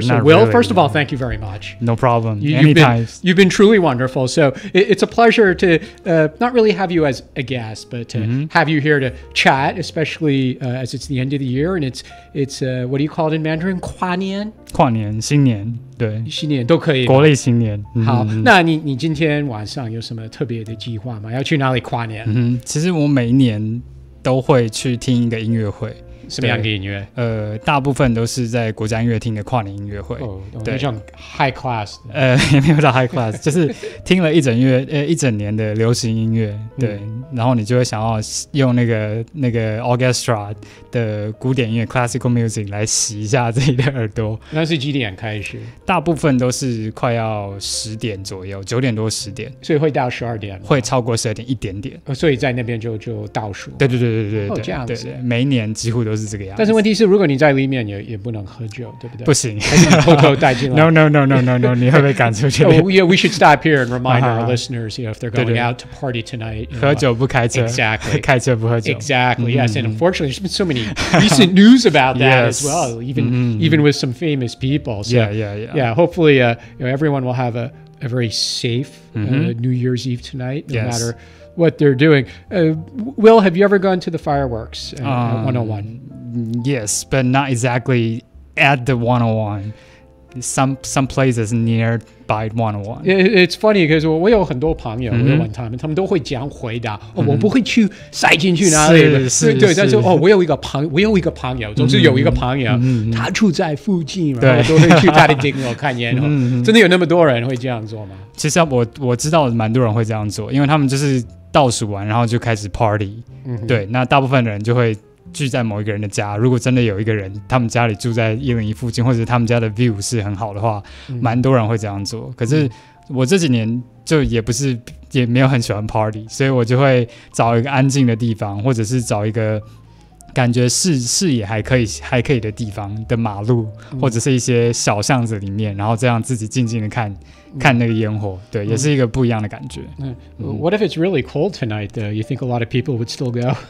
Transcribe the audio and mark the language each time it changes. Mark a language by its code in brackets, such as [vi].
[en] So, Will, really, first of all, thank you very much. No problem. Anytime. You've been truly wonderful. So, it's a pleasure to not really have you as a guest, but to have you here to chat, especially as it's the end of the year. And it's what do you call it in Mandarin? [zh] 跨年？跨年、新年，对，新年都可以。国内新年。好，那你今天晚上有什么特别的计划吗？要去哪里跨年？其实我每一年都会去听一个音乐会。什么样的音乐？大部分都是在国家音乐厅的跨年音乐会。对，像 high class。也没有到 high class， 就是听了一整年的流行音乐，对，然后你就会想要用那个 orchestra 的古典音乐 classical music 来洗一下自己的耳朵。那是几点开始？大部分都是快要10点左右，9点多10点，所以会到12点，会超过12点一点点。所以在那边就倒数。对，这样子。对，每一年几乎都是这个样子。但是问题是，如果你在里面也不能喝酒，对不对？不行，还是你偷偷带进来。 No， 你会被赶出去。 [en] Yeah, we should stop here and remind our listeners, if they're going out to party tonight, [zh] 喝酒不开车 [en] ，exactly， [zh] 开车不喝酒 [en] ，exactly. Yes, and unfortunately, there's been so many recent news about that as well, even with some famous people. So, yeah. Hopefully, everyone will have a very safe New Year's Eve tonight, no matter what they're doing. Will, have you ever gone to the fireworks at 101? Yes, but not exactly at the 101. Some places nearby 101. It's funny because [zh] 我有很多朋友，我有问他们都会这样回答：我不会去塞进去哪里的。对，但是我有一个朋友，总是有一个朋友，他住在附近，然后都会去他的顶楼看烟火。真的有那么多人会这样做吗？其实我知道蛮多人会这样做，因为他们就是倒数完，然后就开始 party。对，那大部分的人就会聚在某一个人的家，如果真的有一个人他们家里住在101附近，或者他们家的 view 是很好的话，蛮多人会这样做。可是我这几年就也没有很喜欢 party， 所以我就会找一个安静的地方，或者是找一个感觉视野还可以的地方的马路，或者是一些小巷子里面，然后这样自己静静的看那个烟火，对，也是一个不一样的感觉。 [en] What if it's really cold tonight, though? You think a lot of people would still go?